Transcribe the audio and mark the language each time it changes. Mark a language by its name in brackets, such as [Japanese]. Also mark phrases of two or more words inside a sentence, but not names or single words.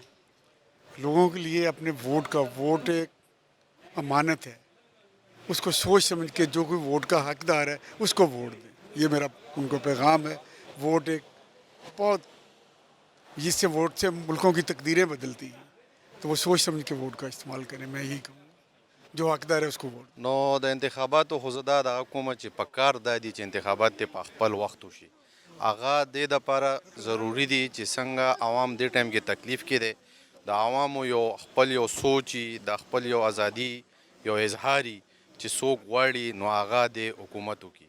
[Urdu] لوگوں کے لیے اپنے ووٹ ایک امانت ہے اس کو سوچ سمجھ کے جو کوئی ووٹ کا حقدار ہے اس کو ووٹ دیں. یہ میرا ان کو پیغام ہے. ووٹ ایک بہت جس سے ووٹ سے ملکوں کی تقدیریں بدلتی ہیں تو وہ سوچ سمجھ کے ووٹ کا استعمال کریں. میں یہی کہوں گا جو حقدار ہے اس کو ووٹ. [Pashto] نو د انتخاباتو خو زه دا دغه کومه چې په کار دا دي چې انتخابات دې په خپل وخت وشي هغه دې دپاره ضروري دي چې څنګه عوام دې ټایم کې تکلیف کې دی د عوامو یو خپل یو سوچ د خپل یو ازادي یو اظهاري چې څوک غواړي نو هغه د حکومت وکړي.